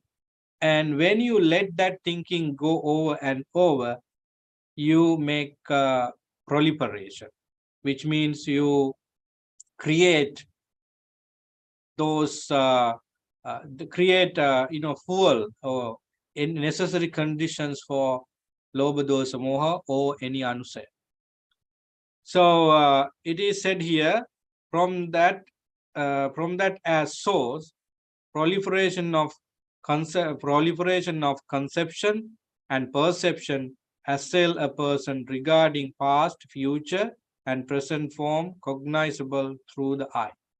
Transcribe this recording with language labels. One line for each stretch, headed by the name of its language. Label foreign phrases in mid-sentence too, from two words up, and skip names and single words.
English: And when you let that thinking go over and over, you make proliferation, which means you create those, fuel or necessary conditions for
Pali: lobha, dosa, moha,
English: or any anusaya. So it is said here, from that as source, proliferation of conception and perception assail a person regarding past, future, and present form cognizable through the eye.